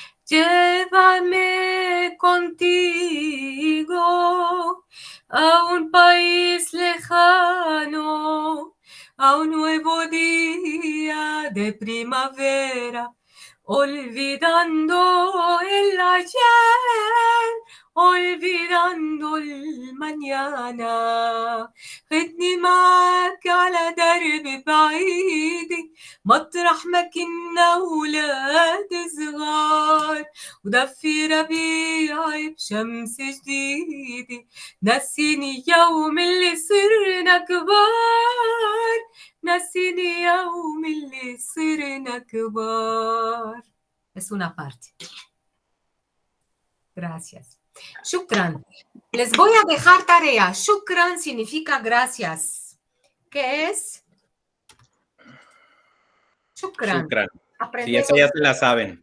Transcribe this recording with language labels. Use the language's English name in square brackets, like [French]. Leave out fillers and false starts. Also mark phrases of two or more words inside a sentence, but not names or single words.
[Spanish] Llévame contigo a un país lejano, a un nuevo día de primavera, olvidando el ayer, olvidando el mañana. [Arabic] خدني معك على درب بعيد مطرح ما كنا ولاد صغار ودفي ربيعي بشمس جديدة نسيني يوم اللي صرنا كبار نسيني يوم اللي صرنا كبار. [Spanish] Es una parte. Gracias. Shukran. Les voy a dejar tarea. Shukran significa gracias. ¿Qué es? Shukran. Shukran. Sí, Aprendemos. esa ya se la saben.